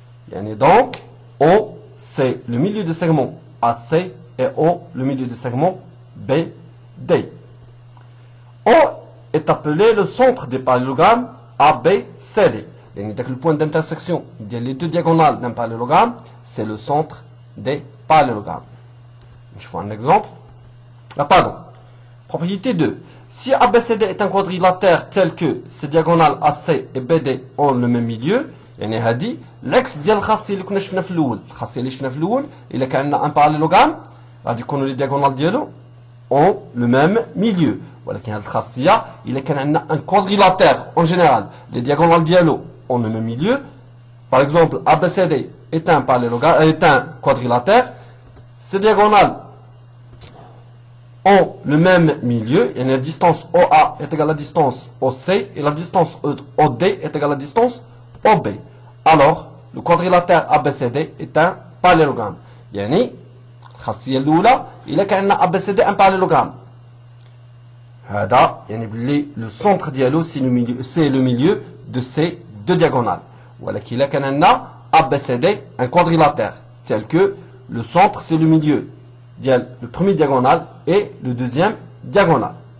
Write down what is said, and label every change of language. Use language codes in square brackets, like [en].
[fr] Et donc, O, c'est le milieu du segment AC et O, le milieu du segment BD. O est appelé le centre des parallélogrammes ABCD. Le point d'intersection des deux diagonales d'un parallélogramme, c'est le centre des parallélogrammes. Je fais un exemple. Propriété 2. Si ABCD est un quadrilatère tel que ces diagonales AC et BD ont le même milieu, [ar] l'axe ديال الخاصيه اللي كنا شفنا في الاول الخاصيه اللي شفنا في الاول الا كان عندنا ان باراليلوغرام غادي يكونوا لي دياغونال ديالو [fr] ont le même milieu. [ar] ولكن هذه الخاصيه الا كان عندنا ان [fr] quadrilatère en général les diagonales [ar] ديالو [fr] ont le même milieu. Par exemple, ABCD est un parallélogramme, est un quadrilatère. Ces diagonales ont le même milieu. Et la distance OA est égale à la distance OC et la distance OD est égale à la distance OB. Alors, le quadrilatère ABCD est un parallélogramme. [ar] يعني الخاصية الأولى إلا كان ABCD [fr] un parallélogramme. [ar] هذا يعني باللي [fr] le centre [ar] ديالو [fr] c'est le milieu de ces deux diagonales. [ar] ولكن إلا كان عندنا ABCD [fr] un quadrilatère tel que le centre c'est le milieu [ar] ديال [fr] le premier diagonale et le deuxième diagonale.